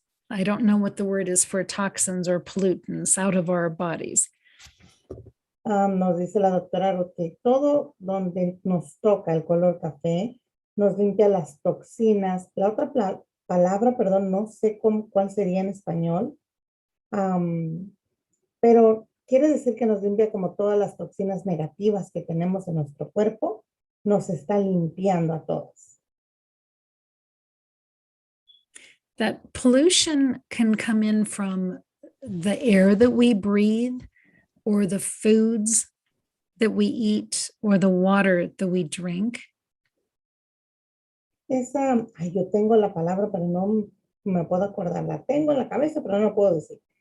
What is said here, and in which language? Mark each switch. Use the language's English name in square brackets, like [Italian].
[English] I don't know what the word is for toxins or pollutants out of our bodies. [Spanish] Nos dice la doctora Ruth que todo donde nos toca el color café nos limpia las toxinas. La otra palabra, perdón, no sé cuál sería en español, pero quiere decir que nos limpia como todas las toxinas negativas que tenemos en nuestro cuerpo, nos está limpiando a todos. [English] That pollution can come in from the air that we breathe, or the foods that we eat, or the water that we drink. [Spanish] Yo tengo la palabra, pero no me puedo acordar. La tengo en la cabeza, pero no lo puedo decir.